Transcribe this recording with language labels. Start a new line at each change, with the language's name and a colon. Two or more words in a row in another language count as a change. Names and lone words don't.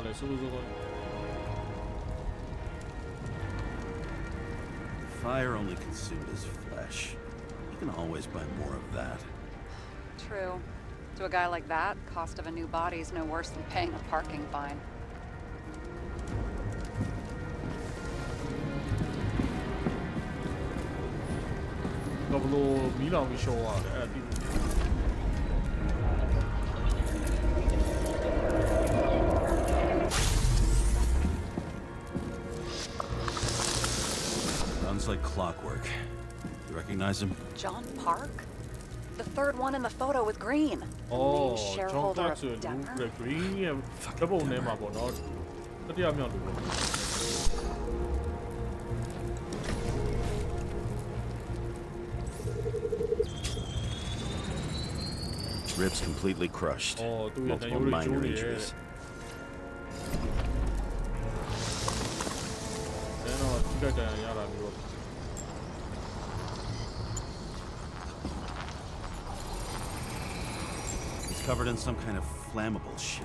English: Fire only consumed his flesh. You can always buy more of that. True. To a guy like that, cost of a new body is no worse than paying a parking fine.
Burmese: ဘလို့မီးလောင်ပြီးရှော့ရတယ်အဲ့ဒါ
English: Sounds like clockwork. You recognize him? John Park? The third one in the photo with Green. The main shareholder of Denver.
Burmese: The Green ရဲ့ဓာတ်ပုံထဲမှာပေါ့နော်တတိယမြောက်လူပေါ့
English: Ribs completely crushed. Multiple minor injuries. He's covered in some kind of flammable shit.